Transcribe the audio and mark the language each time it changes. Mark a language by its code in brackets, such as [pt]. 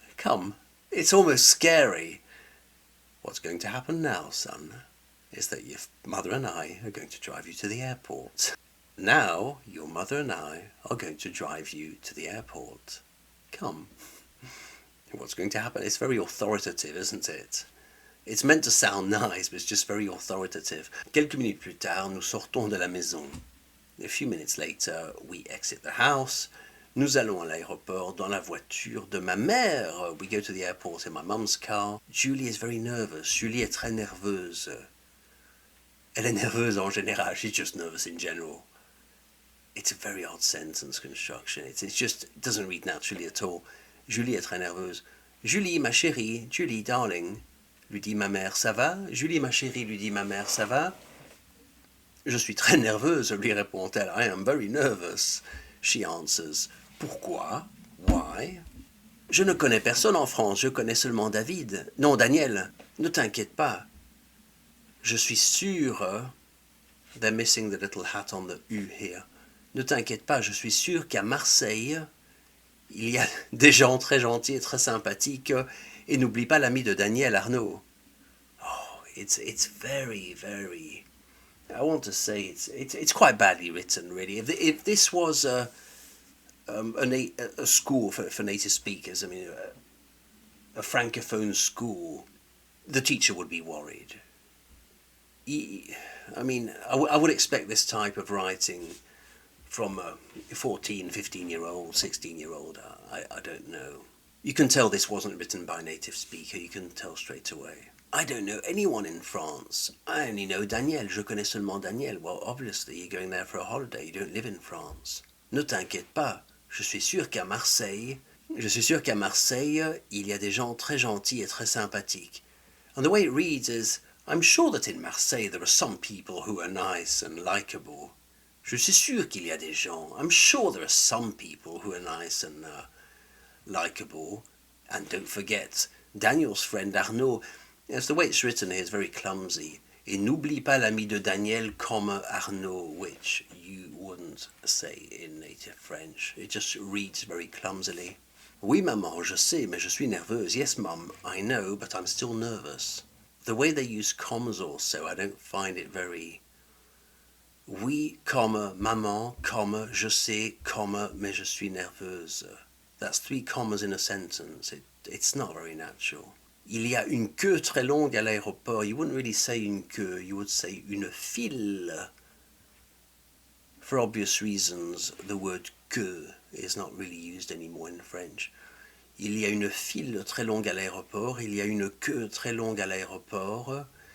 [en] Come, it's almost scary. What's going to happen now, son, is that your mother and I are going to drive you to the airport. Now, your mother and I are going to drive you to the airport. Come. What's going to happen? It's very authoritative, isn't it? It's meant to sound nice, but it's just very authoritative. [fr] Quelques minutes plus tard, nous sortons de la maison. [en] A few minutes later, we exit the house. [fr] Nous allons à l'aéroport dans la voiture de ma mère. [en] We go to the airport in my mum's car. Julie is very nervous. [fr] Julie est très nerveuse. Elle est nerveuse en général. [en] She's just nervous in general. It's a very odd sentence construction. It doesn't read naturally at all. [fr] Julie est très nerveuse. Julie, ma chérie. Julie, darling. Lui dit ma mère, ça va? Julie, ma chérie, lui dit ma mère, ça va? Je suis très nerveuse, lui répond-elle. [en] I am very nervous. She answers. Pourquoi? Why? [fr] Je ne connais personne en France, je connais seulement David. Non, Daniel, ne t'inquiète pas. Je suis sûre. [en] They're missing the little hat on the U here. [fr] Ne t'inquiète pas, je suis sûre qu'à Marseille, il y a des gens très gentils et très sympathiques. Et n'oublie pas l'ami de Daniel, Arnaud. [en] Oh, it's very, very... I want to say it's quite badly written, really. If this was a school for native speakers, I mean, a francophone school, the teacher would be worried. I mean, I would expect this type of writing from a 14, 15-year-old, 16-year-old. I don't know. You can tell this wasn't written by a native speaker. You can tell straight away. I don't know anyone in France. I only know Daniel. [fr] Je connais seulement Daniel. [en] Well, obviously, you're going there for a holiday. You don't live in France. [fr] Ne t'inquiète pas. Je suis sûr qu'à Marseille, il y a des gens très gentils et très sympathiques. [en] And the way it reads is, I'm sure that in Marseille there are some people who are nice and likable. [fr] Je suis sûr qu'il y a des gens. [en] I'm sure there are some people who are nice and likable. And don't forget, Daniel's friend Arnaud, yes, the way it's written here is very clumsy. [fr] Et n'oublie pas l'ami de Daniel comme Arnaud, [en] which you wouldn't say in native French. It just reads very clumsily. [fr] Oui, maman, je sais, mais je suis nerveuse. [en] Yes, mum, I know, but I'm still nervous. The way they use commas also, I don't find it very... [fr] Oui, comma, maman, comma, je sais, comma, mais je suis nerveuse. [en] That's 3 commas in a sentence. It's not very natural. [fr] Il y a une queue très longue à l'aéroport. [en] You wouldn't really say une queue, you would say une file. For obvious reasons, the word queue is not really used anymore in French. [fr] Il y a une file très longue à l'aéroport. Il y a une queue très longue à l'aéroport.